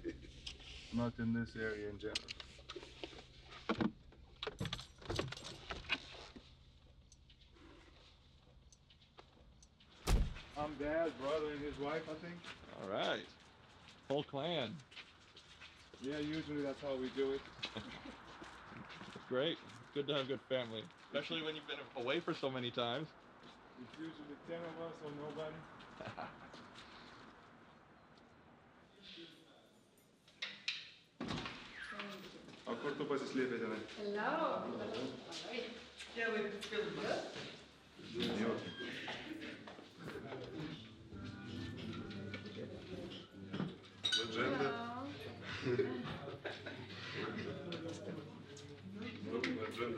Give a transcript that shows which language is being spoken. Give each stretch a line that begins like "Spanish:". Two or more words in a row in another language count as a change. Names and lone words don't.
English: Not in this area in general. I'm Dad, brother, and his wife, I think. All right. Whole clan. Yeah, usually that's how we do it. Great. Good to have a good family. Especially when you've been away for so many times. It's usually 10 of us or nobody.
Lithuanian: O kur tu pasislėpė tenai?
English: Hello. Yeah, we feel good.
Lithuanian: Legenda. Legenda.